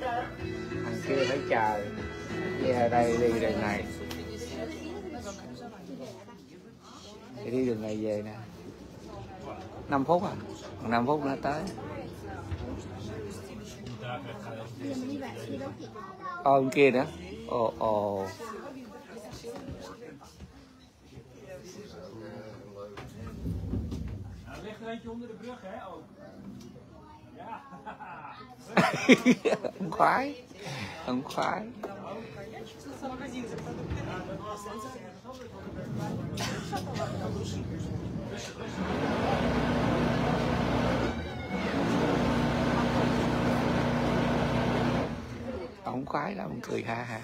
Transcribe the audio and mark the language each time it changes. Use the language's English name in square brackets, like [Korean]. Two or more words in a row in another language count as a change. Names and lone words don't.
[Vietnamese] Thằng kia phải chờ. Về đây đi đường này. Thì đi đường này về nè. 5 phút à? Còn 5 phút nữa tới. Bên kia nữa. Ồ. [Dutch] Er ligt er eentje onder de brug, hè? Ook. Ja. [Vietnamese] Ông khoái. Ông khoái lắm, ông cười ha.